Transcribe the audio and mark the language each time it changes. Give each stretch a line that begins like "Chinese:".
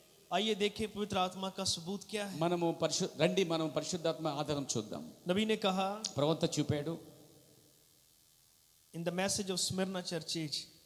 Hindi: आइए देखें पवित्र आत्मा का सबूत क्या है।
Telugu: మనము రండి మనం పరిశుద్ధాత్మ ఆధారం చూద్దాం.
Hindi: नबी ने कहा
Telugu: ప్రవక్త చూపాడు.
English: in the message of Smyrna church age,